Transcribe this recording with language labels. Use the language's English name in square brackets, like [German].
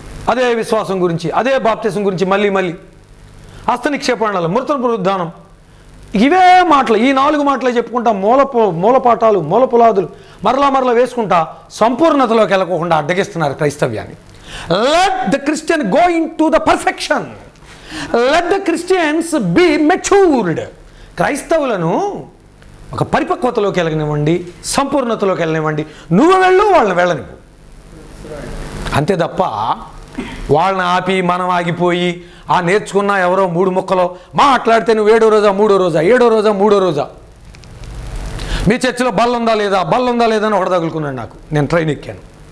[Telugu] అదే విశ్వాసం గురించి, అదే బాప్తిసం గురించి, మళ్ళీ హస్త నిక్షేపణలు, మృతుల పునరుద్ధానం, ఇవే మాటలు. ఈ 4 మాటలే చెప్పుకుంటా మూలపాఠాలు, మూల పులాదులు మరలా వేసుకుంటా సంపూర్ణతలోకి వెళ్ళకోకుండా అడ్డగిస్తున్నారు క్రైస్తవ్యాన్ని. [English] Let the Christian go into the perfection. Let the Christians be matured. [Telugu] క్రైస్తవులను ఒక పరిపక్వతలోకి వెళ్ళనివ్వండి, సంపూర్ణతలోకి వెళ్ళనివ్వండి. నువ్వు వెళ్ళు, వాళ్ళని వెళ్ళనివ్వు. అంతే తప్ప వాళ్ళని ఆపి మనం ఆగిపోయి ఆ నేర్చుకున్న ఎవరో 3 ముక్కలో మాట్లాడితే నువ్వు 7వ రోజా 3వ రోజా 7వ రోజా 3వ రోజా, మీ చర్చిలో బల్ల ఉందా లేదా అని ఒకటి తగులుకున్నాడు నాకు. నేను ట్రైన్ ఎక్కాను.